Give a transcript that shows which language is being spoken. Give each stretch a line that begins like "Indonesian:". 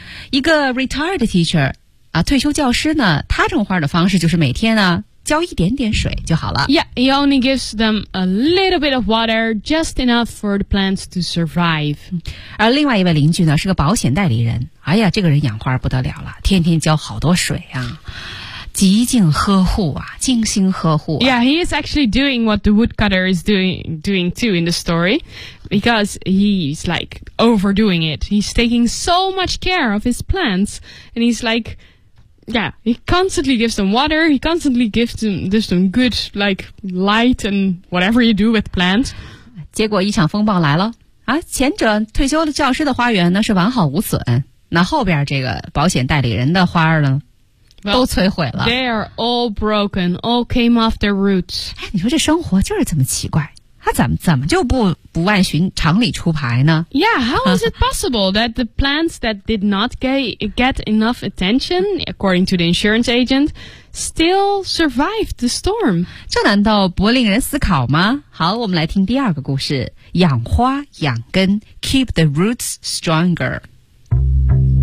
Chinese: 一个
English: retired teacher
Chinese: 啊，退休教师呢，他种花的方式就是每天呢、啊、浇一点点水就好了。
English: Yeah, he only gives them a little bit of water, just enough for the plants to survive.
Chinese: 而另外一位邻居呢，是个保险代理人。哎呀，这个人养花不得了了，天天浇好多水啊，极尽呵护啊，精心呵护、啊。
English: Yeah, he is actually doing what the woodcutter is doing too in the story, because he's like overdoing it. He's taking so much care of his plants, and he's like,Yeah, he constantly gives them water, he constantly gives them good, like, light and whatever you do with plants.
Chinese: 结果一场风暴来了。啊，前者退休的教师的花园呢是完好无损，那后边这个保险代理人的花呢
English: well,
Chinese: 都摧毁了。
English: They are all broken, all came off their roots.
Chinese: 哎，你说这生活就是这么奇怪。他怎么就不按寻常理出牌呢
English: ？Yeah, how is it possible that the plants that did not get enough attention, according to the insurance agent, still survived the storm?
Chinese: 这难道不令人思考吗？好，我们来听第二个故事：养花养根 ，
English: keep the roots stronger。